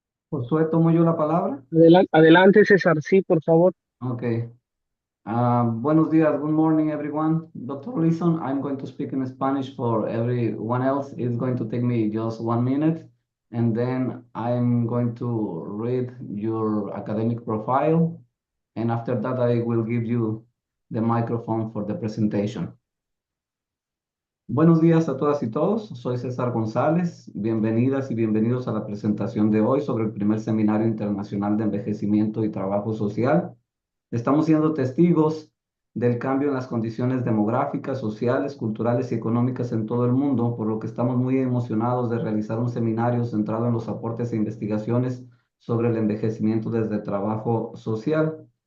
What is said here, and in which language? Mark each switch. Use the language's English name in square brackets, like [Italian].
[Spanish] Josué, tomo yo la palabra. Adelante, César, sí, por favor. [English] Okay. [Spanish] Buenos días. [English] Good morning, everyone. Dr. Lison, I'm going to speak in Spanish for everyone else. It's going to take me just 1 minute, and then I'm going to read your academic profile, and after that, I will give you the microphone for the presentation. [Spanish] Buenos días a todas y todos. Soy César González. Bienvenidas y bienvenidos a la presentación de hoy sobre el primer Seminario Internacional de Envejecimiento y Trabajo Social. Estamos siendo testigos del cambio en las condiciones demográficas, sociales, culturales y económicas en todo el mundo, por lo que estamos muy emocionados de realizar un seminario centrado en los aportes e investigaciones sobre el envejecimiento desde el trabajo social.